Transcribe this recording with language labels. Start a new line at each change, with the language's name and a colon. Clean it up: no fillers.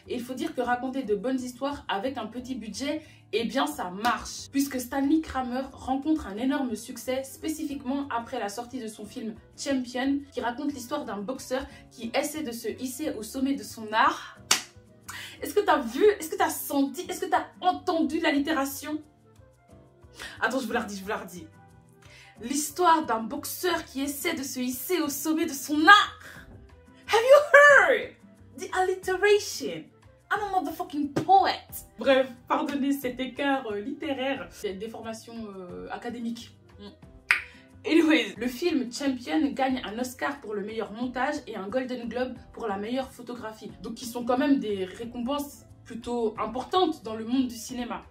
French: Et il faut dire que raconter de bonnes histoires avec un petit budget, eh bien ça marche, puisque Stanley Kramer rencontre un énorme succès spécifiquement après la sortie de son film Champion, qui raconte l'histoire d'un boxeur qui essaie de se hisser au sommet de son art. Est-ce que tu as vu, est-ce que tu as senti, est-ce que tu as entendu l'allitération? Attends, je vous la redis. L'histoire d'un boxeur qui essaie de se hisser au sommet de son art.
English: Have you heard the alliteration? I'm a motherfucking poet.
French: Bref, pardonnez cet écart littéraire. C'est des formations académiques. Anyways, le film Champion gagne un Oscar pour le meilleur montage et un Golden Globe pour la meilleure photographie. Donc qui sont quand même des récompenses plutôt importante dans le monde du cinéma.